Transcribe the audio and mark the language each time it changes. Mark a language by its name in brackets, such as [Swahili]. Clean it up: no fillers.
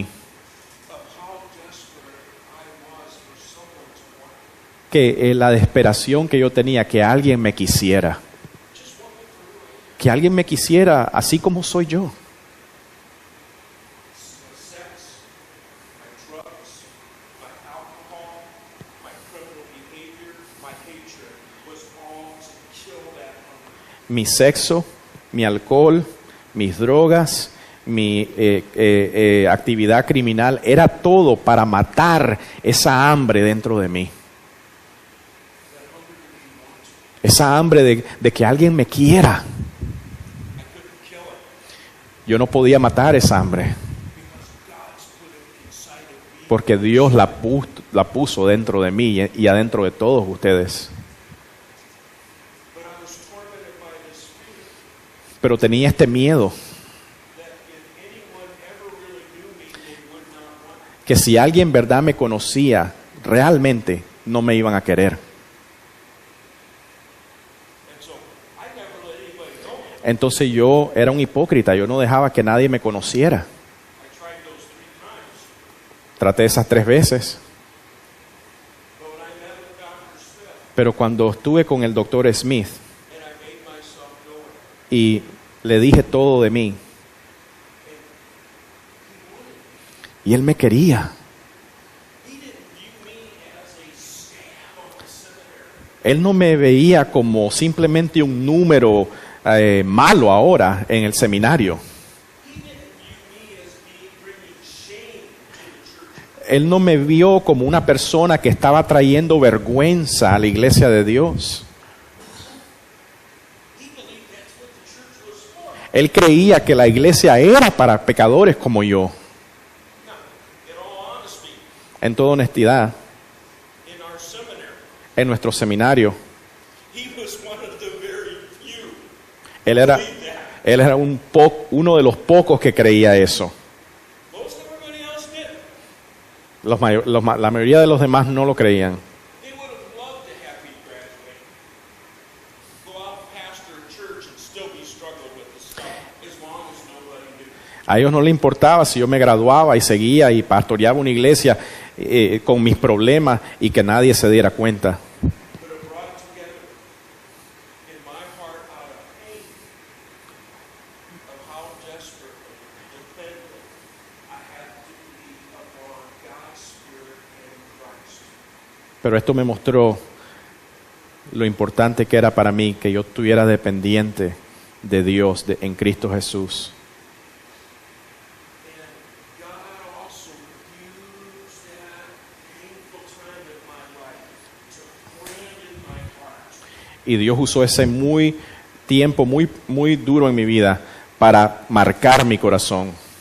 [English] of how desperate I was for someone to want me. [Spanish] que la desesperación que yo tenía, que alguien me quisiera. [English] Just want me for real. [Spanish] Que alguien me quisiera así como soy yo. [English] My sex, my drugs, my alcohol, my criminal behavior, my hatred was all to kill that hunger. [Spanish] Mi sexo, mi alcohol, mis drogas, mi actividad criminal, era todo para matar esa hambre dentro de mí. Esa hambre de que alguien me quiera. [English] I couldn't kill it [Spanish] Yo no podía matar esa hambre [English] because God's put it inside of me. [Spanish] porque Dios la puso dentro de mí y adentro de todos ustedes. [English] But I was tormented by this fear [Spanish] Pero tenía este miedo [English] that if anyone ever really knew me, they would not want me. [Spanish] que si alguien en verdad me conocía, realmente no me iban a querer. [English] And so I never let anybody know me. [Spanish] Entonces yo era un hipócrita, yo no dejaba que nadie me conociera. [English] I tried those 3 times. [Spanish] Traté esas 3 veces, [English] But when I met with Dr. Smith [Spanish] pero cuando estuve con el doctor Smith [English] and I made myself known, [Spanish] y le dije todo de mí, y él me quería. [English] he didn't view me as a scab on the seminary. [Spanish] Él no me veía como simplemente un número malo ahora en el seminario. [English] He didn't view me as being bringing shame to the church. [Spanish] Él no me vio como una persona que estaba trayendo vergüenza a la iglesia de Dios. [English] He believed that's what the church was for. [Spanish] Él creía que la iglesia era para pecadores como yo. [English] Now, in all honesty, [Spanish] En toda honestidad, [English] in our seminary, [Spanish] en nuestro seminario, [English] he was one of the very few [Spanish] él [English] who [Spanish] era, [English] believed that. [Spanish] él era uno de los pocos que creía eso. [English] Most everybody else did. [Spanish] La mayoría de los demás no lo creían. [English] They would have loved to have me graduate, go out and pastor a church and still be struggling with this stuff as long as nobody knew. [Spanish] A ellos no les importaba si yo me graduaba y seguía y pastoreaba una iglesia con mis problemas y que nadie se diera cuenta. [English] But it brought together in my heart out of pain of how desperately, dependent I had to be upon God's Spirit and Christ. [Spanish] Pero esto me mostró lo importante que era para mí que yo estuviera dependiente de Dios en Cristo Jesús. [English] And God also used that painful time in my life to brand in my heart [Spanish] Y Dios usó ese tiempo muy duro en mi vida para marcar mi corazón.